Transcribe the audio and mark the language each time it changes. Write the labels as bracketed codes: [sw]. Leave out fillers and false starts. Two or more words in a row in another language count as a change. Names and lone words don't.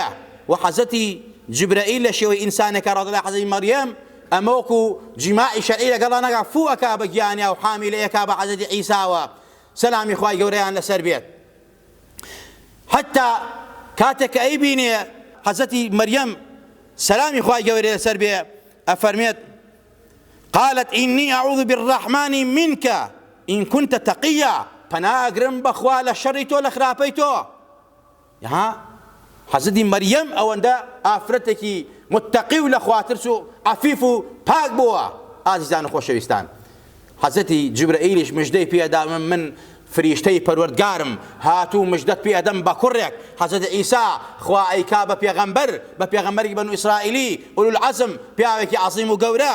[ckb] و حەزرەتی جیبرائیل لە شێوەی ئینسانێکە ڕادە لای حەزرەتی مەریەم ئەمە وەکو جیماعی شەرعی لەگەڵا نەکا فوو ئەکا بە گیانیا و حامیلەیەکا بە حەزرەتی عیساوە سەلامی خوای گەورەیان لەسەر بێت. حتا کاتێک کە ئەیبینێ حەزرەتی مەریەم سەلامی خوای گەورەی لەسەر بێ ئەفەرمێت [ar] قالت إني أعوذ بالرحمن منك إن كنت تقيا. [ckb] پناگرم بخوا لشر تو لخراپی تو. ها حضرت مريم ئەوەندە ئافرەتێکی متقی و لە خواترسو عفیف و پاک بووە. ئازیزان و خۆشەویستان، حەزرەتی جیبرائیلیش مژدەی پێدا من فریشتەی پەروەردگارم هاتوو مژدەت پێدەم بە کوڕێک حەزرەتی ئیسا خوا ئەیکا بە پێغەمبەر، بە پێغەمبەری بەنو ئیسرائیلی [ar] ئولو العەزم، [ckb] پیاوێکی عەزیم و گەورە.